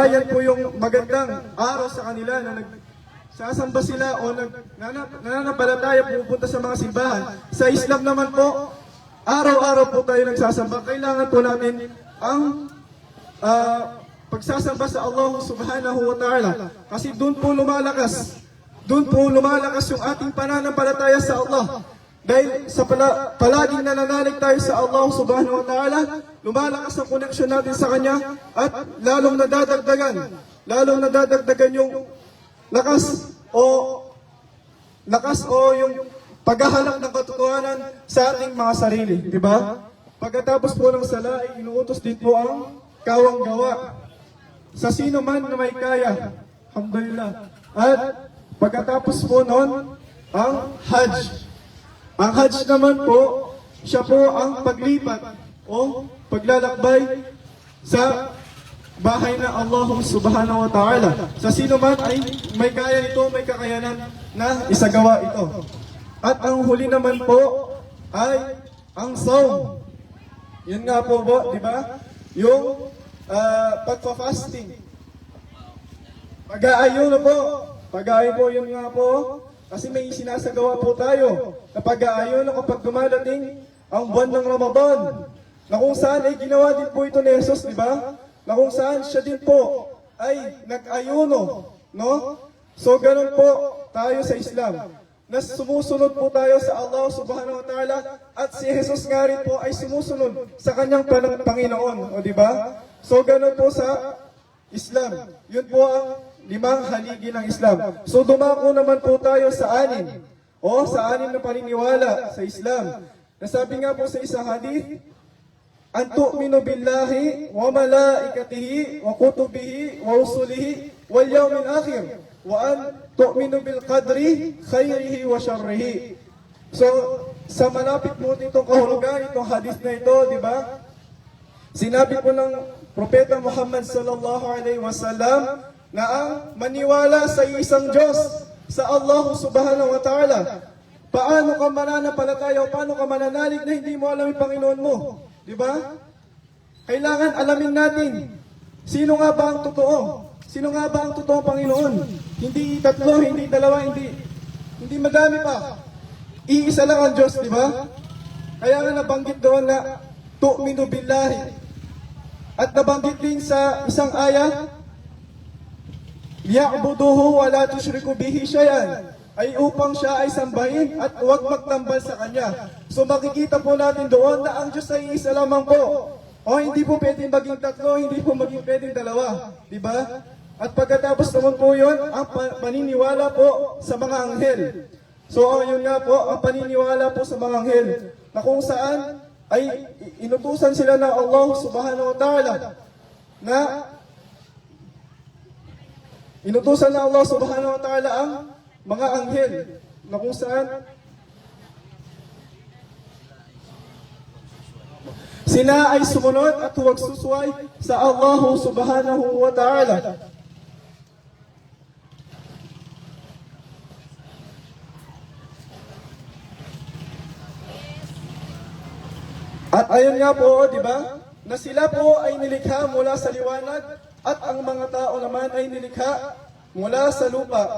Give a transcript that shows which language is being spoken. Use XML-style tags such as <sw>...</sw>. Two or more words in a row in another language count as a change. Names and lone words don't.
<tl>Yan po yung magandang araw sa kanila na nagsasamba sila o nananampalataya pupunta sa mga simbahan. Sa Islam naman po, araw-araw po tayo nagsasamba. Kailangan po natin ang pagsasamba sa Allah</tl> <ar>سبحانه وتعالى.</ar> <tl>Kasi doon po lumalakas. Doon po lumalakas yung ating pananampalataya sa Allah. Dahil sa palaging nananalig tayo sa Allah</tl> <ar>سبحانه وتعالى,</ar> <tl>lumalakas ang koneksyon natin sa Kanya at lalong nadadagdagan yung lakas o yung paghahanap ng katotohanan sa ating mga sarili, di ba? Pagkatapos po ng sala, ay inuutos din po ang kawang gawa sa sino man na may kaya. Alhamdulillah. At pagkatapos po nun, ang Hajj. Ang Hajj naman po, siya po ang paglipat o paglalakbay sa bahay na Allah</tl> <ar>سبحانه وتعالى.</ar> <tl>Sa sino man ay may kaya nito, may kakayanan na isagawa ito. At ang huli naman po ay ang saum. Yun nga po, di ba? Yung pagpa-fasting. Pag-aayuno po. Pag-aayon po, yun nga po. Kasi may sinasagawa po tayo na pag-aayuno kapag dumadating ang buwan ng Ramadan. Na kung saan ay ginawa din po ito ni Jesus, di ba? Na kung saan siya din po ay nag-ayuno. No? So, ganun po tayo sa Islam. Na sumusunod po tayo sa Allah</tl> <ar>سبحانه وتعالى</ar> <tl>at si Jesus nga rin po ay sumusunod sa kanyang Panginoon. O di ba? So, ganun po sa Islam. Yun po ang 5 haligi ng Islam. So, dumako naman po tayo sa 6. O, sa 6 na paniniwala sa Islam. Nasabi nga po sa isang hadith,</tl> <ar>أن تؤمن بالله وملائكته وكتبه ورسله واليوم الآخر وأن تؤمن بالقدر خيره وشره.</ar> <tl>So, sa malapit mo itong kahulugan, itong hadith na ito, di ba? Sinabi po ng Propeta Muhammad</tl> <ar>صلى الله عليه وسلم</ar> <tl>na ang maniwala sa isang Diyos, sa Allah</tl> <ar>سبحانه وتعالى.</ar> <tl>Paano ka mananampalataya o paano ka mananalig na hindi mo alam yung Panginoon mo? Di ba? Kailangan alamin natin, sino nga ba ang totoo? Sino nga ba ang totoong Panginoon? Hindi 3, hindi 2, hindi madami pa. Iisa lang ang Diyos, di ba? Kaya nga nabanggit doon na</tl> <ar>تؤمن بالله.</ar> <tl>At nabanggit din sa isang ayah,</tl> <ar>ليعبدوه ولا تشرك به شيئا,</ar> <tl>ay upang siya ay sambahin at huwag magtambal sa kanya. So makikita po natin doon na ang Diyos ay isa lamang po. O hindi po pwedeng maging tatlo, hindi po maging pwedeng dalawa. Diba? At pagkatapos naman po yun, ang paniniwala po sa mga anghel. So yun nga po, ang paniniwala po sa mga anghel, na kung saan ay inutusan sila ng Allah</tl> <ar>سبحانه وتعالى,</ar> <tl>na inutusan ng Allah</tl> <ar>سبحانه وتعالى</ar> <tl>ang mga anghel, na kung saan sila ay sumunod at huwag susway sa Allah</tl> <ar>سبحانه وتعالى.</ar> <tl>At ayun nga po, di ba, na sila po ay nilikha mula sa liwanag at ang mga tao naman ay nilikha mula sa lupa.</tl>